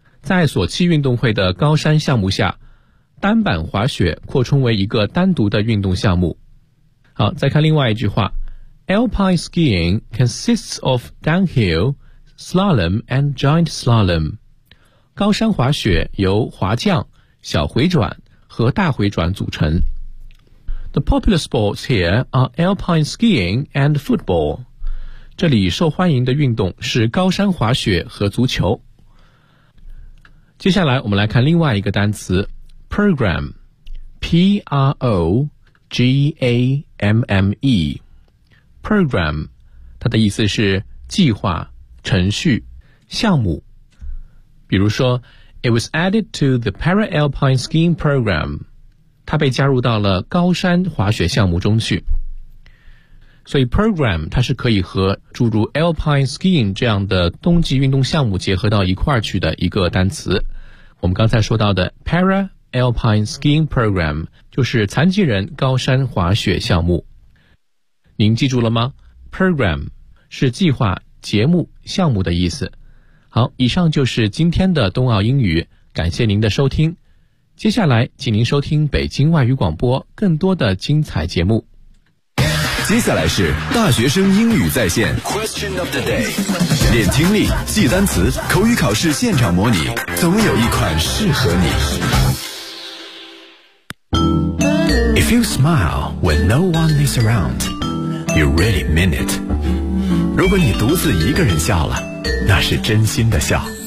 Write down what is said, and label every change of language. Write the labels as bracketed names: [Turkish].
[Chinese] 在索契运动会的高山项目下，单板滑雪扩充为一个单独的运动项目。好，再看另外一句话， [English] Alpine skiing consists of downhill, slalom and giant slalom. [Chinese] 高山滑雪由滑降、小回转和大回转组成。 [English] The popular sports here are alpine skiing and football. [Chinese] 这里受欢迎的运动是高山滑雪和足球。接下来我们来看另外一个单词 ,program, P-R-O-G-A-M-M-E。 Program, 它的意思是计划、程序、项目。比如说 [English] ,It was added to the Para-Alpine Skiing Program. [Chinese] 它被加入到了高山滑雪项目中去。所以 Program, 它是可以和诸如 Alpine Skiing 这样的冬季运动项目结合到一块去的一个单词。我们刚才说到的 Para-Alpine Skiing Program, 就是残疾人高山滑雪项目。您记住了吗？ Program 是计划、节目、项目的意思。好，以上就是今天的冬奥英语，感谢您的收听。接下来请您收听北京外语广播更多的精彩节目。接下来是大学生英语在线 [English] Question of the day， [Chinese] 练听力、记单词、口语考试现场模拟，总有一款适合你。 [English] If you smile when no one is aroundYou really mean it. [Chinese] 如果你独自一个人笑了，那是真心的笑。